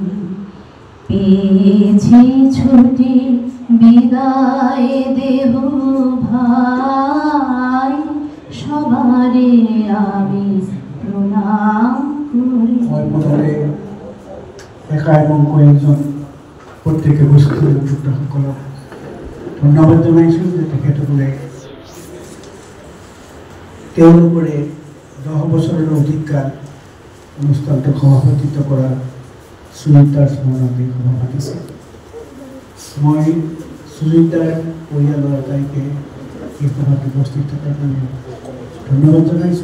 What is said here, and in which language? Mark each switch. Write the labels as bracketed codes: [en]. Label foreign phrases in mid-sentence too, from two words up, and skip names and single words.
[bn] পেয়েছি ছুটি বিদায় দেব ভাই সবারে আমি প্রণাম করে যাই। [as] একা এবং কয়েকজন প্রত্যেকে উপস্থিত সকলক ধন্যবাদ জানাইছোঁ যে তেখেতসকলে তেওঁলোকৰে 10 বছৰৰ অধিককাল অনুষ্ঠানটো সভাপতিত্ব কৰা সুজিতাৰ স্মৰণতে সভা পাতিছে। মই সুজিতাৰ পৰিয়ালৰ আটাইকে এই সভাত উপস্থিত থকাৰ কাৰণে ধন্যবাদ জনাইছোঁ।